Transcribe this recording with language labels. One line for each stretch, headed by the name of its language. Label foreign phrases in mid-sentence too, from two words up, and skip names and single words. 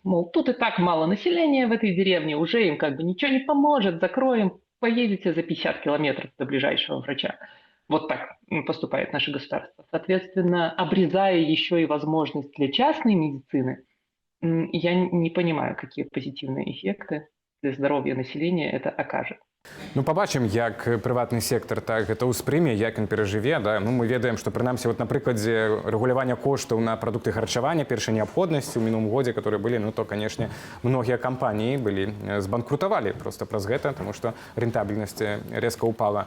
Russian: Мол, тут и так мало населения в этой деревне, уже им как бы ничего не поможет, закроем, поедете за 50 километров до ближайшего врача. Вот так поступает наше государство. Соответственно, обрезая еще и возможность для частной медицины, я не понимаю, какие позитивные эффекты для здоровья населения это окажет.
Belarusian: Побачым, як прыватны сектор так гэта ўспрыме, як ён перажыве. Да? Мы ведаем, што прынамсі на прыкладзе рэгулявання коштаў на прадукты харчавання першай неабходнасці ў мінулым годзе, которые былі, то, канешне, многія кампаніі былі збанкрутавалі проста праз гэта, таму што рэнтабельнасць резка ўпала.